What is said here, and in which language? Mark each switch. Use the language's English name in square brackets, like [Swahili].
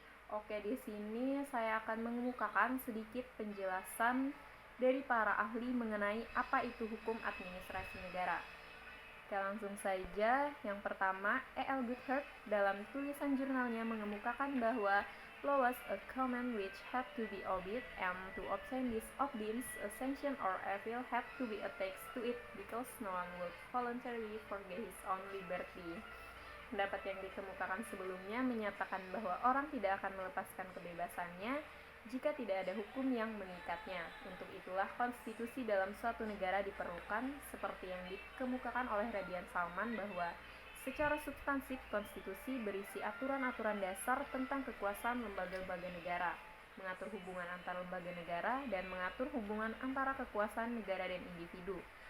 [Indonesian] Oke, di sini saya akan mengemukakan sedikit penjelasan dari para ahli mengenai apa itu hukum administrasi negara. Oke, langsung saja. Yang pertama, E.L. Goodhart dalam tulisan jurnalnya mengemukakan bahwa [English] law was a command which had to be obeyed, and to obtain this obedience, a sanction or evil had to be attached to it because no one would voluntarily forget his own liberty. [Indonesian] Pendapat yang dikemukakan sebelumnya menyatakan bahwa orang tidak akan melepaskan kebebasannya jika tidak ada hukum yang mengikatnya. Untuk itulah konstitusi dalam suatu negara diperlukan, seperti yang dikemukakan oleh Radian Salman bahwa secara substansif, konstitusi berisi aturan-aturan dasar tentang kekuasaan lembaga-lembaga negara, mengatur hubungan antar lembaga negara, dan mengatur hubungan antara kekuasaan negara dan individu.